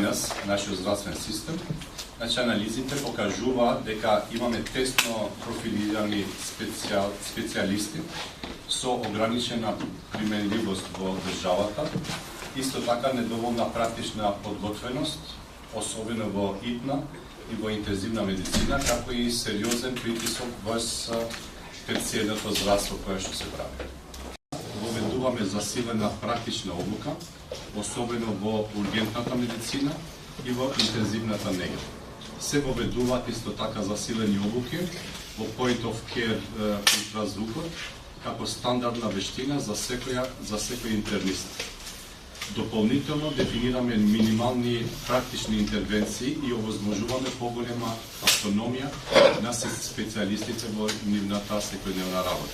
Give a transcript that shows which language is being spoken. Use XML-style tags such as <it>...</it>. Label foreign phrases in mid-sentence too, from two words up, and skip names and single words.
<mk>денес нашиот здравствен систем, значи анализите покажуваат дека имаме тесно профилирани специјалисти со ограничена применливост во државата, исто така недоволна практична подготвеност, особено во итна и во интензивна медицина, како и сериозен притисок врз терцијерното здравство кое што се прави. Воведуваме засилена практична обука, особено во ургентната медицина и во интензивната нега. Се воведуваат исто така засилени обуки во</mk> <en>point of care</en> <mk>ултразвукот како стандардна вештина за секој интернист. Дополнително дефинираме минимални практични интервенции и овозможуваме поголема автономија на специјалистите во нивната секојдневна работа.</mk>